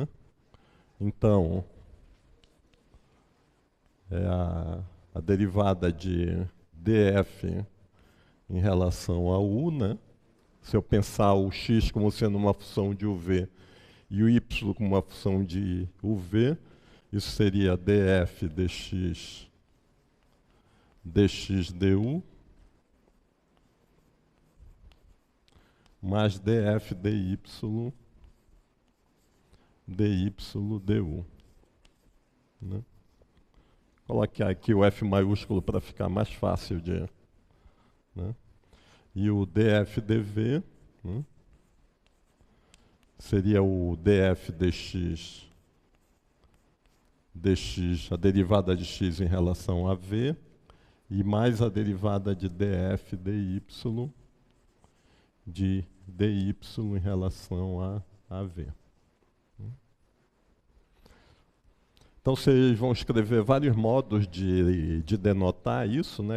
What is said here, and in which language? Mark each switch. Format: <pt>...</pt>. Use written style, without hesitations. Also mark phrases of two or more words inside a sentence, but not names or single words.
<pt>Então, a derivada de df em relação a u, né? Se eu pensar o x como sendo uma função de UV e o y como uma função de UV, isso seria df dx du mais df dy du. Né? Colocar aqui o F maiúsculo para ficar mais fácil de... Né? E o df dv, né? Seria o df dx, a derivada de x em relação a v, e mais a derivada de df dy de dy em relação a v. Então vocês vão escrever vários modos de denotar isso, né?</pt>